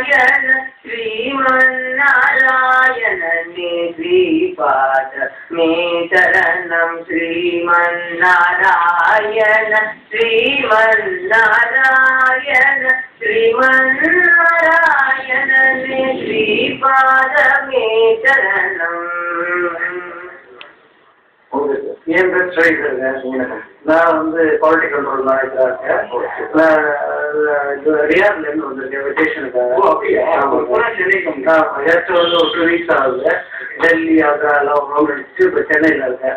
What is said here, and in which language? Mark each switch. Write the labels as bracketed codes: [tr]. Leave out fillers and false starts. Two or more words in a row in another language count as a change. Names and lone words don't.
[te] శ్రీమన్నారాయణనే శ్రీపాద మే శరణం శ్రీమన్నారాయణ శ్రీమన్నారాయణ శ్రీమన్నారాయణనే శ్రీపాద మే శరణం [ta] ஏன் ஃப்ரெண்ட்ஸ் நான் வந்து [en] quality control manager [ta] இருக்கேன். நான் ரியாத்லேருந்து வந்திருக்கேன் வெக்கேஷனுக்காக. ஜஸ்ட் வந்து ஒரு 2 வீக்ஸ் ஆகுது. டெல்லி ஆக்ரா எல்லாம் ரவுண்ட் அடிச்சு இப்போ சென்னையில் இருக்கேன்.